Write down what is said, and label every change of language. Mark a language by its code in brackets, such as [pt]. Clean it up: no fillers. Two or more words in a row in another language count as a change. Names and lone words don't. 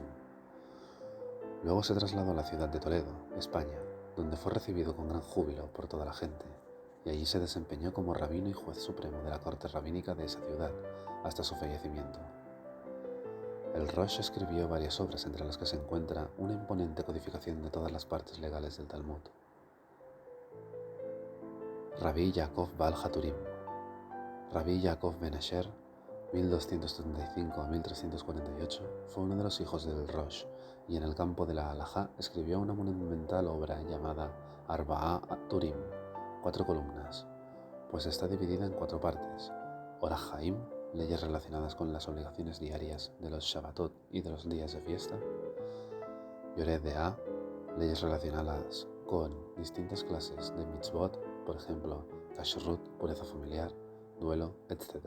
[es] Luego se trasladó a la ciudad de Toledo, España, donde fue recibido con gran júbilo por toda la gente, y allí se desempeñó como rabino y juez supremo de la corte rabínica de esa ciudad hasta su fallecimiento. El Rosh escribió varias obras entre las que se encuentra una imponente codificación de todas las partes legales del Talmud. Rabbi Yaakov Baal Haturim, Rabbi Yaakov ben Asher, 1235 a 1348, fue uno de los hijos del Rosh y en el campo de la Halajá escribió una monumental obra llamada Arba'a Turim, 4 columnas, pues está dividida en 4 partes: Orach Haim, leyes relacionadas con las obligaciones diarias de los Shabbatot y de los días de fiesta; Yored De'ah, leyes relacionadas con distintas clases de mitzvot, por ejemplo, kashrut, pureza familiar, duelo, etc.